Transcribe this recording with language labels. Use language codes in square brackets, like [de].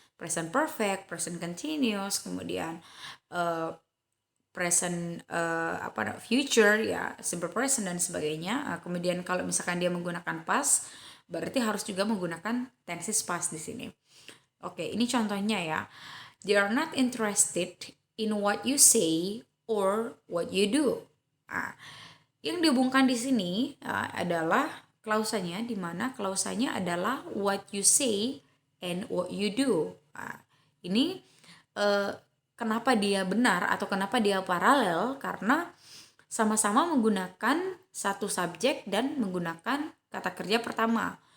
[id] Present perfect, present continuous, kemudian present future ya, simple present dan sebagainya. Kemudian kalau misalkan dia menggunakan past berarti harus juga menggunakan tenses past di sini. Oke, ini contohnya ya. [en] They are not interested in what you say or what you do. [id] Yang dihubungkan di sini adalah klausanya, di mana klausanya adalah [en] what you say and what you do. [id] Ini kenapa dia benar atau kenapa dia paralel? Karena sama-sama menggunakan satu subjek dan menggunakan kata kerja pertama.